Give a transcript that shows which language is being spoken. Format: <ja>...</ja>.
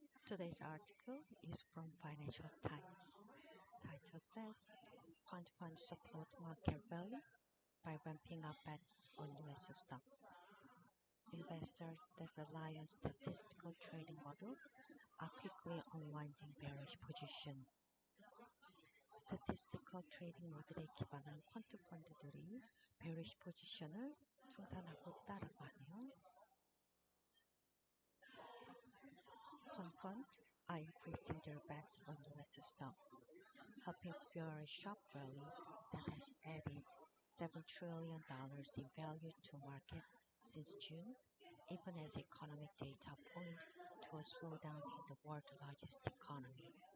<en>Today's article is from Financial Times. Title says, Quant Funds support market rally by ramping up bets on US stocks. Investors that rely on statistical trading model are quickly unwinding bearish position.</en> <ko>스태티스티컬 트레이딩 모델에 기반한 퀀트 펀드들이 베리시 포지션을 청산하고 있다라고 하네요.</ko> <en>Quant funds are increasing their bets on US stocks, helping fuel a sharp rally that has added $7 trillion in value to market since June, even as economic data point to a slowdown in the world's largest economy.</en>